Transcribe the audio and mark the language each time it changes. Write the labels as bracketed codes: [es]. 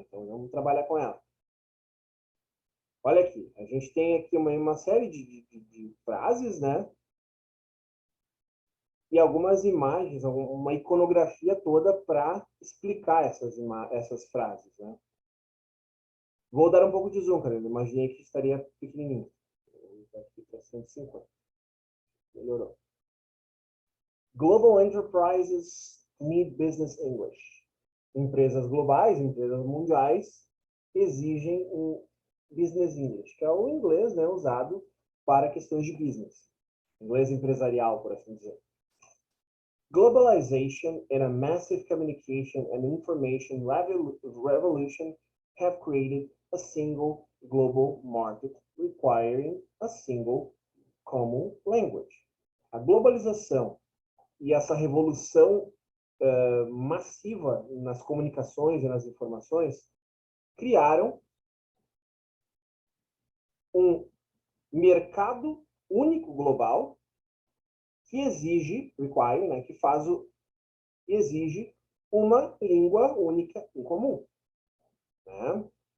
[pt] Então vamos trabalhar com ela. Olha aqui, a gente tem aqui uma série de frases, né? E algumas imagens, uma iconografia toda para explicar essas frases, né? Vou dar um pouco de zoom, cara. Eu imaginei que estaria pequenininho. Aqui para 150. Melhorou. [en] Global enterprises need business English. [pt] Empresas globais, empresas mundiais, exigem um business English, que é o inglês, né, usado para questões de business. Inglês empresarial, por assim dizer. [en] Globalization and a massive communication and information revolution have created a single global market requiring a single common language. [pt] A globalização e essa revolução massiva nas comunicações e nas informações criaram um mercado único global que require, né, exige uma língua única em comum. Né?